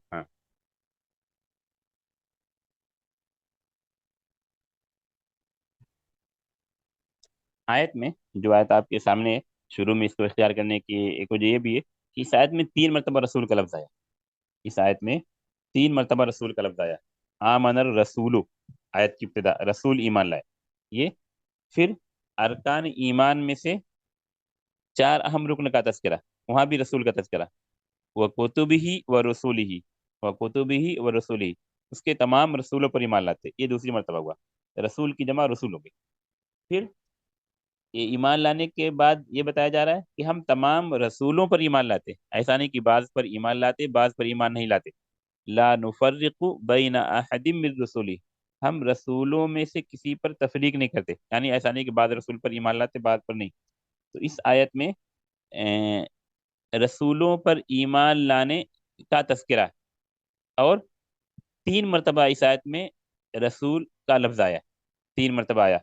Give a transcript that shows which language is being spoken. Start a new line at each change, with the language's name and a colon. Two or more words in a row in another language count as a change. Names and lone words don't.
Hindi: हाँ, आयत में, जो आयत आपके सामने है, शुरू में इसको इख्तियार करने की एक वजह ये भी है कि इस आयत में 3 मरतबा रसूल का लफ्ज आया। इस आयत में 3 मरतबा रसूल का लफ्ज आया।
Arabic: آمن الرسول,
Hindi: आयत की इब्तिदा रसूल ईमान लाए, ये। फिर अरकान ईमान में से चार अहम रुकन का तज़किरा, वहां भी रसूल का तज़किरा।
Arabic: و كتبه و رسوله، و كتبه و رسوله,
Hindi: उसके तमाम रसूलों पर ईमान लाते, ये दूसरी मरतबा हुआ। रसूल की जमा रसूल हो गई। फिर ये ईमान लाने के बाद ये बताया जा रहा है कि हम तमाम रसूलों पर ईमान लाते, ऐसा नहीं कि बाज पर ईमान लाते बाज पर ईमान नहीं लाते।
Arabic: لا نفرق بين أحد من رسله,
Hindi: हम रसूलों में से किसी पर तफरीक नहीं करते, यानी ऐसा नहीं कि बाद रसूल पर ईमान लाते बाद पर नहीं। तो इस आयत में रसूलों पर ईमान लाने का तज़किरा है, और 3 मरतबा इस आयत में रसूल का लफ्ज आया, 3 मरतबा आया।